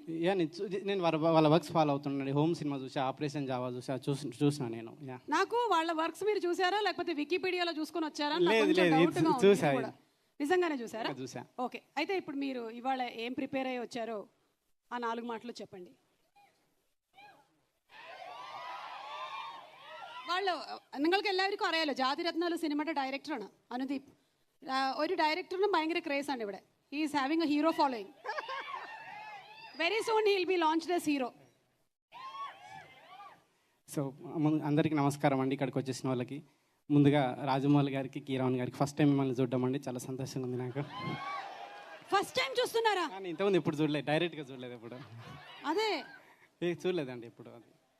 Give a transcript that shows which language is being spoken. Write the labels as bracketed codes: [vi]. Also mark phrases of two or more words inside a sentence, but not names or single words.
[te] నేను వాళ్ళ [en] works follow [te] అవుతున్నాను. హోమ్ సినిమా చూసా, ఆపరేషన్ జావా చూసిన నేను. నాకు వాళ్ళ వర్క్స్ మీరు చూసారా లేకపోతే వికీపీడియాలో చూసుకొని వచ్చారా? చూసా, నిజంగానే చూసారా? చూసా. ఓకే, అయితే ఇప్పుడు మీరు ఇవాళ ఏం ప్రిపేర్ అయ్యి వచ్చారో ఆ 4 మాటలు చెప్పండి. [ml] നിങ്ങൾക്ക് എല്ലാവർക്കും അറിയാലോ, ജാതിരത്നാല് സിനിമയുടെ ഡയറക്ടറാണ് അനുദീപ്. ഒരു ഡയറക്ടറിനും ഭയങ്കര ക്രേസ് ആണ് ഇവിടെ. [en] He is having a hero following. Very soon he will be launched as hero. [te] సో అందరికీ నమస్కారం అండి. ఇక్కడికి వచ్చేసిన వాళ్ళకి ముందుగా రాజమౌళి గారికి, కీరవాణి గారికి [en] first time [te] మిమ్మల్ని చూడడం అండి, చాలా సంతోషంగా ఉంది నాకు. [en] first time [te] చూస్తున్నారా? ఇంతకుముందు ఎప్పుడు చూడలేదు, డైరెక్ట్గా చూడలేదు ఎప్పుడు. అదే చూడలేదండి ఎప్పుడు అది.